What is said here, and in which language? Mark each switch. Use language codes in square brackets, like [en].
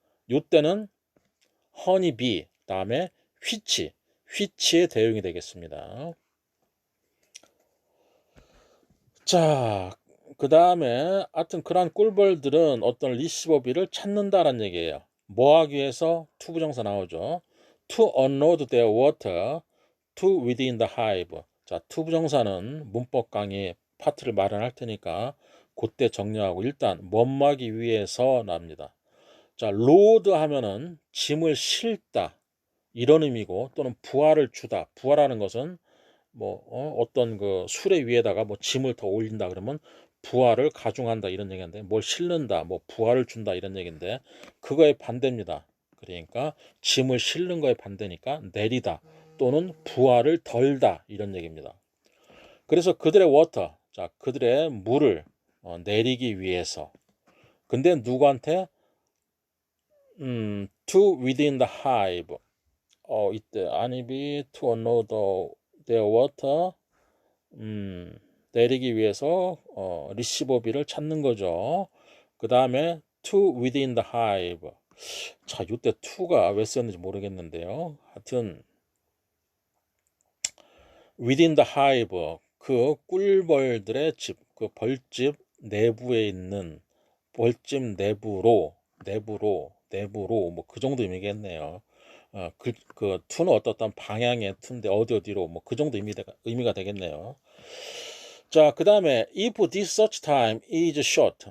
[ko] 요때는 honeybee 다음에 which의 대용이 되겠습니다. 자, 그 다음에 하여튼 그러한 꿀벌들은 어떤 리시버비를 찾는다라는 얘기예요. 뭐 하기 위해서? to 부정사 나오죠. [en] to unload their water to within the hive. [ko] 자, to 부정사는 문법 강의 파트를 마련할 테니까 그때 정리하고 일단 뭐하기 위해서 납니다. 자, load 하면은 짐을 싣다 이런 의미고 또는 부하를 주다. 부하라는 것은 뭐 어떤 그 수레 위에다가 뭐 짐을 더 올린다 그러면 부하를 가중한다 이런 얘기인데 뭘 싣는다 뭐 부하를 준다 이런 얘기인데 그거의 반대입니다. 그러니까 짐을 싣는 거의 반대니까 내리다 또는 부하를 덜다 이런 얘기입니다. 그래서 그들의 워터, 자 그들의 물을 내리기 위해서. 근데 누구한테? [en] to within the hive. [ko] 이때 [en] honeybee to unload their water. [ko] 내리기 위해서 리시버비를 찾는 거죠. 그 다음에 [en] to within the hive. [ko] 자, 이때 to가 왜 썼는지 모르겠는데요. 하여튼 [en] within the hive [ko] 그 꿀벌들의 집, 그 벌집 내부에 있는 벌집 내부로 뭐 그 정도 의미겠네요. 그 to는 어떤 방향의 to인데 어디로 뭐 그 정도 의미가 되겠네요. 자, 그 다음에 [en] if this search time is short.